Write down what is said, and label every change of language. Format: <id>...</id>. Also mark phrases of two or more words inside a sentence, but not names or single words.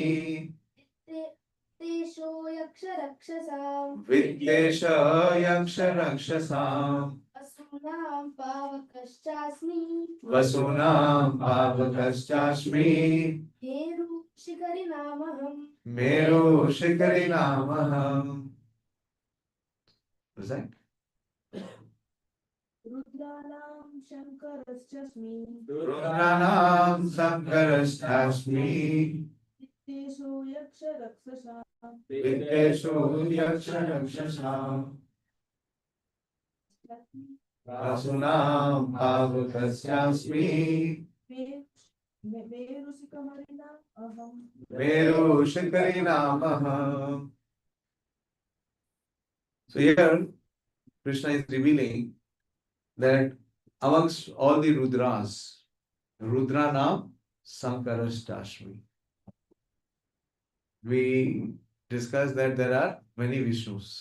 <sa>वित्तेशो यक्ष रक्षसाम् वित्तेश यक्ष रक्षसाम् असुनाम् पावकश्चास्मि वसूनाम् पावकश्चास्मि मेरु शिखरि नामहम् मेरु शिखरि नामहम्.</sa> <en>Was that?</en> <sa>रुद्राणाम् शङ्करश्चास्मि रुद्राणाम् शङ्करश्चास्मि वित्तेशो यक्ष रक्षसाम् वित्तेशो यक्ष रक्षसाम् वसूनाम् पावकश्चास्मि मेरु शिखमरिण अहम् मेरु शिखरि नामहम्.</sa> <en>So here Krishna is revealing that amongst all the Rudras,</en> <sa>रुद्राणाम् शङ्करश्चास्मि.</sa> <en>We discussed that there are many Vishnus.</en>